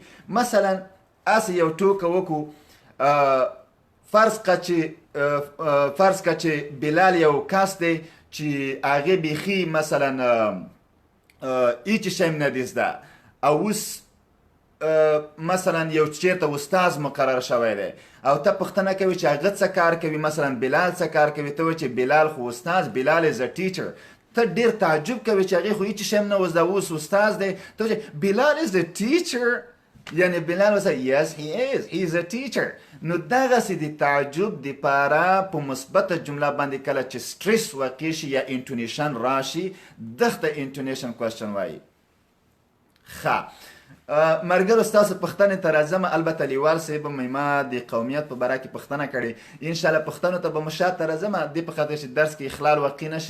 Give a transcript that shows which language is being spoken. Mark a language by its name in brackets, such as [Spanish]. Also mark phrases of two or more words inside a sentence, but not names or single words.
[Pashto] مثلا اسې یو ټوکه وکړو، فرض که چې بلال یو کس دی چې هغې بیخي مثلا هیڅ شی نه دی زده، او اوس مثلا یو چېرته استاز مقرر شوی دی او ته پوښتنه کوي چې هغه څه کار کوي، مثلا بلال څه کار کوي، ته وایې چې بلال خو استاز، بلال [English] is a teacher. [Pashto] ته ډېر تعجب کوي چې هغې خو هیڅ شی نه زده، اوس استاز دی. ته وایې بلال [English] is a teacher. [Pashto] یعنی بلال وسه [English] yes he is, he is a teacher. [Pashto] نو دغسې د تعجب دپاره په مثبته جمله باندې کله چې سټرس واقع شي یا انټونیشن راشي دغه ته [English] intonation question [Pashto] وایي. ښه ملګرو ستاسو پوښتنې ته راځم. البته لیوال صاحب ما د قومیت په باره کې پوښتنه کړې، انشاءالله پوښتنو ته به مو شاته راځم دې په خاطر چې درس کې اخلال واقع نه شي.